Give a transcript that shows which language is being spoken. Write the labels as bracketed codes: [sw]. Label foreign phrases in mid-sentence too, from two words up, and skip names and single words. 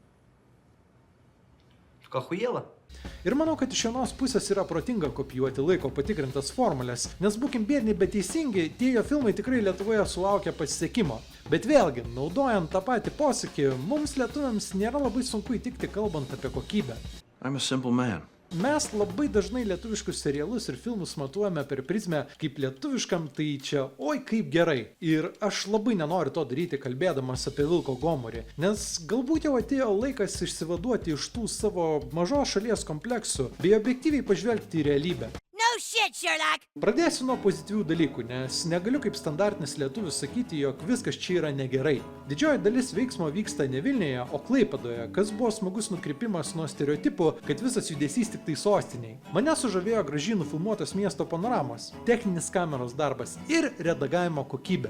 [lt] Kahuėlą. Ir manau, kad iš vienos pusės yra protinga kopijuoti laiko patikrintas formulės, nes būkim biedni, bet teisingi, tie jo filmai tikrai Lietuvoje sulaukia pasisekimo. Bet vėlgi, naudojant tą patį posakį, mums lietuviams nėra labai sunku įtikti kalbant apie kokybę. [en] I'm a simple man. [lt] Mes labai dažnai lietuviškus serialus ir filmus matuojame per prizmę kaip lietuviškam, tai čia oi kaip gerai. Ir aš labai nenoriu to daryti kalbėdamas apie Vilko gomurį, nes galbūt jau atėjo laikas išsivaduoti iš tų savo mažos šalies kompleksų bei objektyviai pažvelgti į realybę. [en] No shit, Sherlock! [lt] Pradėsiu nuo pozityvių dalykų, nes negaliu kaip standartinis lietuvis sakyti, jog viskas čia yra negerai. Didžioji dalis veiksmo vyksta ne Vilniuje, o Klaipėdoje, kas buvo smagus nukrypimas nuo stereotipų, kad visas judesys tik tai sostiniai. Mane sužavėjo gražiai nufilmuotos miesto panoramos, techninis kameros darbas ir redagavimo kokybė.